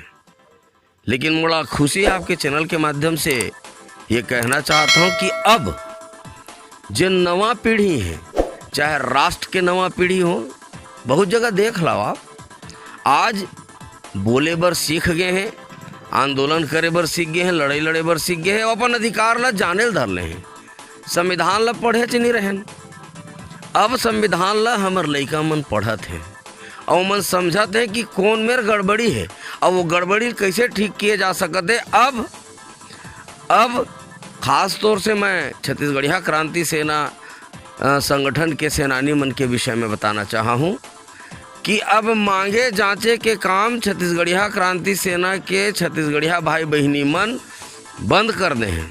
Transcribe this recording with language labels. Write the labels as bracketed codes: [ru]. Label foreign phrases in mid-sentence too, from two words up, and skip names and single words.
[hne] लेकिन बड़ा खुशी है आपके चैनल के माध्यम से ये कहना चाहता हूँ कि अब जो नवा पीढ़ी है, चाहे राष्ट्र के नवा पीढ़ी हो, बहुत जगह देख लो आप आज बोले बर सीख गए हैं, आंदोलन करे बर सीख गए हैं, लड़ाई लड़े बर सीख गए हैं, अपन अधिकार ला जाने ल धर ले हैं। संविधान ला पढ़े च नहीं रहन। अब संविधान ला हमर लइका मन पढ़त है और मन समझत है कि कौन मेर गड़बड़ी है और वो गड़बड़ी कैसे ठीक किए जा सकते है। अब खास तौर से मैं छत्तीसगढ़िया क्रांति सेना संगठन के सेनानी मन के विषय में बताना चाहा हूँ कि अब मांगे जांचे के काम छत्तीसगढ़िया क्रांति सेना के छत्तीसगढ़िया भाई बहनी मन बंद कर दे हैं।